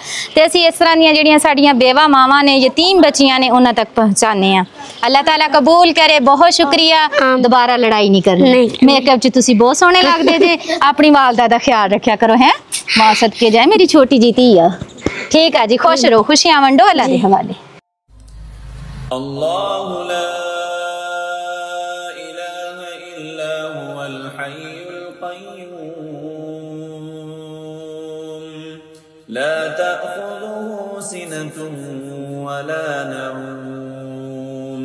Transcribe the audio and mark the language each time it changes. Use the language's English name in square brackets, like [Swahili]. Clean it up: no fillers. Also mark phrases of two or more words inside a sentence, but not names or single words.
[Punjabi] ਤੇ ਅਸੀਂ ਇਸ ਤਰ੍ਹਾਂ ਦੀਆਂ ਜਿਹੜੀਆਂ ਸਾਡੀਆਂ ਬੇਵਾ ਮਾਵਾਂ ਨੇ, ਯਤੀਮ ਬੱਚੀਆਂ ਨੇ, ਉਨ੍ਹਾਂ ਤੱਕ ਪਹੁੰਚਾਣੇ ਆ। ਅੱਲਾਹ ਤਾਲਾ ਕਬੂਲ ਕਰੇ। ਬਹੁਤ ਸ਼ੁਕਰੀਆ। ਦੋਬਾਰਾ ਲੜਾਈ ਨਹੀਂ ਕਰਨੀ। ਮੇਕਅੱਪ ਚ ਤੁਸੀ ਬਹੁਤ ਸੋਹਣੇ ਲੱਗਦੇ ਜੇ। ਅਪਣੀ ਵਾਲਿਦਾ ਦਾ ਖ਼ਿਆਲ ਰੱਖਿਆ ਕਰੋ, ਹੈਂ, ਮਾਂ ਸਦਕੇ ਜਾਏ ਮੇਰੀ ਛੋਟੀ ਜਿਹੀ ਧੀ ਆ। ਠੀਕ ਹੈ ਜੀ, ਖ਼ੁਸ਼ ਰਹੋ, ਖ਼ੁਸ਼ੀਆਂ ਵੰਡੋ, ਅੱਲਾਹ ਦੇ ਹਵਾਲੇ। [Arabic] الله لا إله إلا هو الحي القيوم لا تأخذه سنة ولا نوم